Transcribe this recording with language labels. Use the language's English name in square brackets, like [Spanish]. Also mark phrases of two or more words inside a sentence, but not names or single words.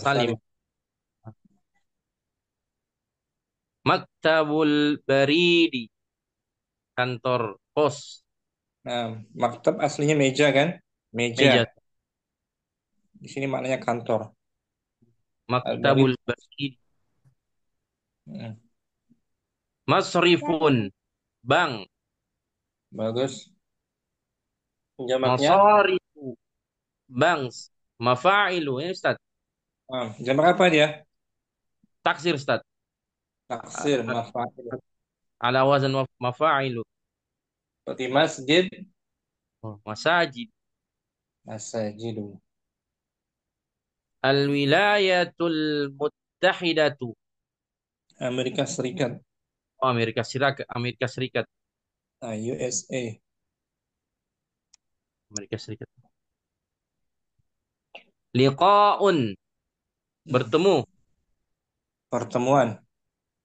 [Indonesian] Salim. Salim. [Arabic] مكتب البريد, [Indonesian] kantor pos, Nah, maktab aslinya meja kan? Meja. meja. Di sini maknanya kantor. Al-Barid. [Arabic] مكتب البريد. [Indonesian] Hmm, Masrifun, bank. bagus. Jamaknya, Masarifu, bank. Mafa'ilu, ini Ustaz. jamak apa dia? Taksir, Ustaz. [Arabic] تكسير، مفاعل. على وزن مفاعل. [Indonesian] Seperti masjid, Oh, masajid. masajidu. [Arabic] الولايات المتحدة. [Indonesian] Amerika Serikat. Oh, Amerika Serikat, Amerika Serikat, Nah, USA. Amerika Serikat. Liqa'un, Hmm, bertemu. pertemuan.